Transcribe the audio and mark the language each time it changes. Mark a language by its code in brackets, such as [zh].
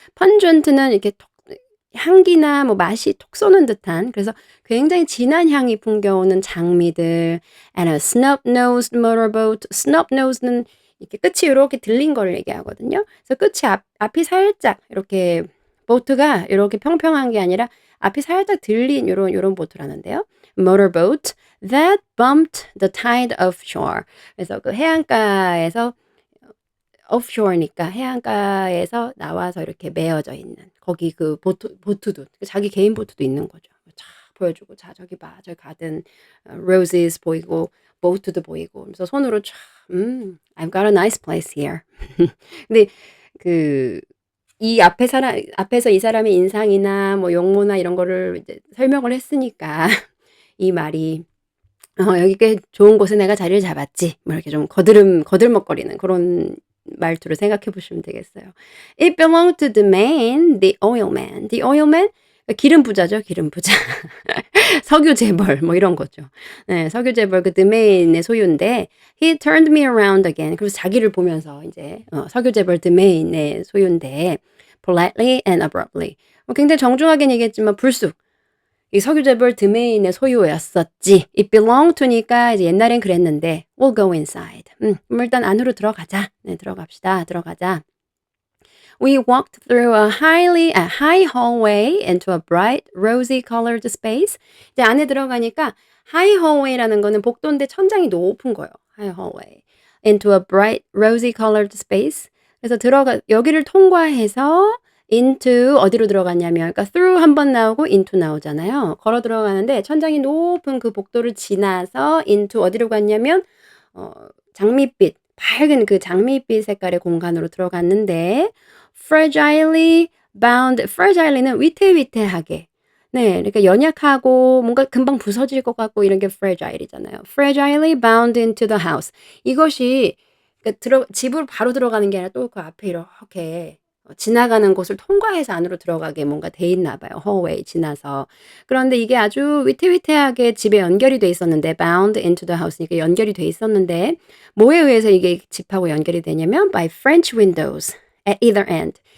[ko] pungent는 이렇게 향기나 뭐 맛이 톡 쏘는 듯한 그래서 굉장히 진한 향이 풍겨오는 장미들 [en] and a snub-nosed motorboat. [ko] snub-nosed는 이렇게 끝이 요렇게 들린 거를 얘기하거든요. 그래서 끝이 앞이 살짝 이렇게 보트가 요렇게 평평한 게 아니라 앞이 살짝 들린 요런 보트라는데요. [en] motorboat that bumped the tide offshore. [ko] 그래서 그 해안가에서 offshore니까 해안가에서 나와서 이렇게 메어져 있는 거기 그 보트도 자기 개인 보트도 있는 거죠. 쫙 보여주고 "자 저기 봐. 저기 가든 roses 보이고 보트도 보이고." 그래서 손으로 쫙 [en] "I've got a nice place here." [ko] 근데 그 이 앞에서 이 사람의 인상이나 뭐 용모나 이런 거를 이제 설명을 했으니까 이 말이 "여기 꽤 좋은 곳에 내가 자리를 잡았지." 뭐 이렇게 좀 거들먹거리는 그런 말투로 생각해 보시면 되겠어요. [en] It belonged to the man, the oil man. The oil man [ko] 기름 부자죠, 기름 부자. 석유 재벌 뭐 이런 거죠. 네. 석유 재벌 그 드메인의 소유인데 [en] he turned me around again. [ko] 그래서 자기를 보면서 인제 석유 재벌 드메인의 소유인데 [en] politely and abruptly. [ko] 굉장히 정중하게는 얘기했지만 불쑥 이 석유 재벌 드메인의 소유였었지. [en] It belonged to니까 [ko] 이제 옛날엔 그랬는데 [en] we'll go inside. [ko] 그럼 일단 안으로 들어가자. 네. 들어갑시다. 들어가자. [en] We walked through a high hallway into a bright rosy colored space. [ko] 이제 안에 들어가니까 high hallway라는 거는 복도인데 천장이 높은 거예요. [en] high hallway. Into a bright rosy colored space. [ko] 그래서 여기를 통과해서 into 어디로 들어갔냐면 그러니까 through 한 번 나오고 into 나오잖아요. 걸어 들어가는데 천장이 높은 그 복도를 지나서 into 어디로 갔냐면 장밋빛 밝은 그 장밋빛 색깔의 공간으로 들어갔는데 fragilely는 위태위태하게. 네. 그러니까 연약하고 뭔가 금방 부서질 것 같고 이런 게 fragile 이잖아요. [en] fragilely bound into the house. [ko] 이것이 그러니까 집으로 바로 들어가는 게 아니라 또 그 앞에 이렇게 지나가는 곳을 통과해서 안으로 들어가게 뭔가 돼 있나 봐요, hallway 지나서. 그런데 이게 아주 위태위태하게 집에 연결이 돼 있었는데 bound into the house니까 연결이 돼 있었는데 뭐에 의해서 이게 집하고 연결이 되냐면 [en] by French windows at either end.